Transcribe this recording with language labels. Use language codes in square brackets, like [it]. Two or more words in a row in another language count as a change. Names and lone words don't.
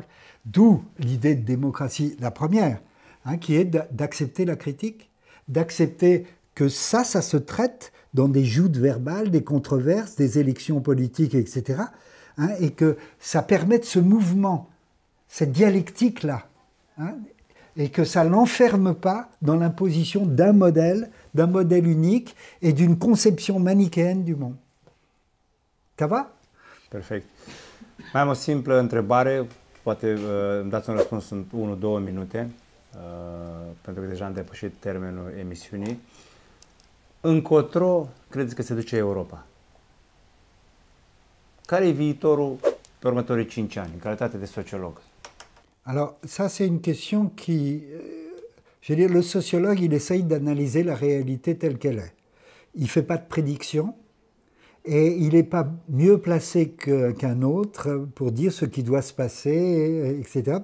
[fr] D'où l'idée de démocratie, la première, hein, qui est d'accepter la critique, d'accepter que ça se traite dans des joutes verbales, des controverses, des élections politiques, etc., hein, et que ça permet de ce mouvement, cette dialectique-là, hein, et que ça ne l'enferme pas dans l'imposition d'un modèle unique et d'une concepție manichéenne du monde. Ça va? [ro] Perfect. Mai am o simplă întrebare, poate îmi dați un răspuns în 1-2 minute, pentru că deja am depășit termenul emisiunii. Încotro credeți că se duce Europa? Care e viitorul pe următorii 5 ani, în calitate de sociolog? [fr] Alors, ça, c'est une question qui... je veux dire, le sociologue, il essaye d'analyser la réalité telle qu'elle est. il ne fait pas de prédiction et il n'est pas mieux placé qu'un autre pour dire ce qui doit se passer, etc.